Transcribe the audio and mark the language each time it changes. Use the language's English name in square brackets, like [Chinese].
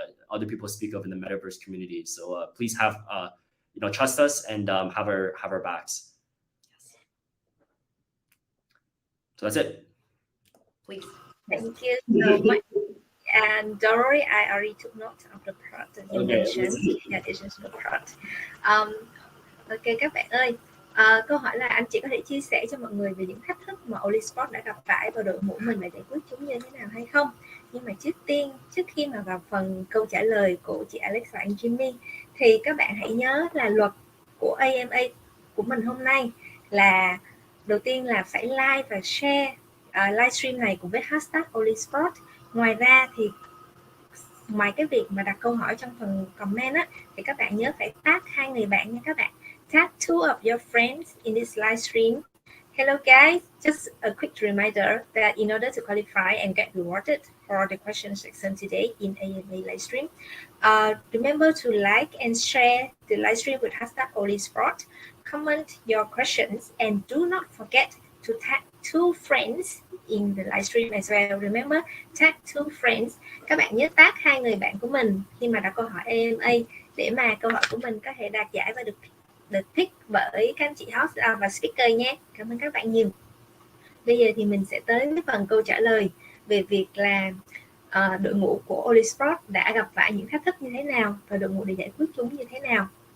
[English] Other people speak of in the metaverse community. So please have you know, trust us and have our backs. Yes. So that's it. Please. Thank you so much. And don't worry, I already took note of the part that you mentioned. Yeah, this is the part. [Vietnamese] Ok các bạn ơi, câu hỏi là anh chị có thể chia sẻ cho mọi người về những thách thức mà Oly Sport đã gặp phải và đội ngũ mình đã giải quyết chúng như thế nào hay không? Nhưng mà trước khi mà vào phần câu trả lời của chị Alex và anh Jimmy, thì các bạn hãy nhớ là luật của AMA của mình hôm nay là đầu tiên là phải like và share livestream này cùng với hashtag Oly Sport. Ngoài ra thì ngoài cái việc mà đặt câu hỏi trong phần comment á, thì các bạn nhớ phải tag 2 người bạn nha các bạn. [English] Tag 2 of your friends in this live stream. Hello guys, just a quick reminder that in order to qualify and get rewarded for the question section today in AMA Livestream, remember to like and share the livestream with hashtag Oly Sport, comment your questions, and do not forget to tag 2 friends in the livestream as well. Remember, tag 2 friends. [Vietnamese] Các bạn nhớ tag 2 người bạn của mình khi mà đặt câu hỏi AMA để mà câu hỏi của mình có thể đạt giải và được pick bởi các anh chị host và speaker nhé. Cảm ơn các bạn nhiều. Bây giờ thì mình sẽ tới với phần câu trả lời về việc là đội ngũ của Oly Sport đã gặp phải những thách thức như thế nào và đội ngũ để giải quyết chúng như thế nào.